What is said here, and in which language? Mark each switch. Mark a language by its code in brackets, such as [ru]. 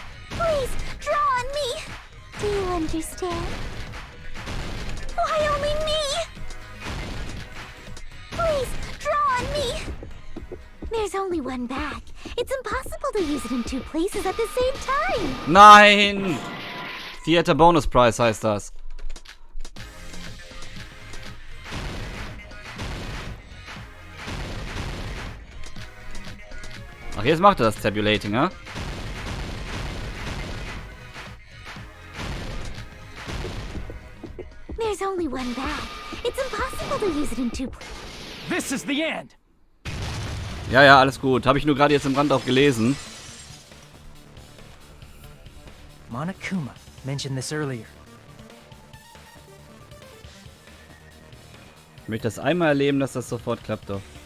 [en] Please, draw on me! Do you understand? Why only me? Please, draw on me! There's only one bag. It's impossible to use it in two places at the same time. [de] Nein! Theater Bonus Prize heißt das. Ach, jetzt macht er das Tabulating, ja? [en] There's only one bag. It's impossible to use it in two places. This is the end! [de] Ja, ja, alles gut. Habe ich nur gerade jetzt im Rand auch gelesen. [en] Monokuma mentioned this earlier. [de] Ich möchte das einmal erleben, dass das sofort klappt doch.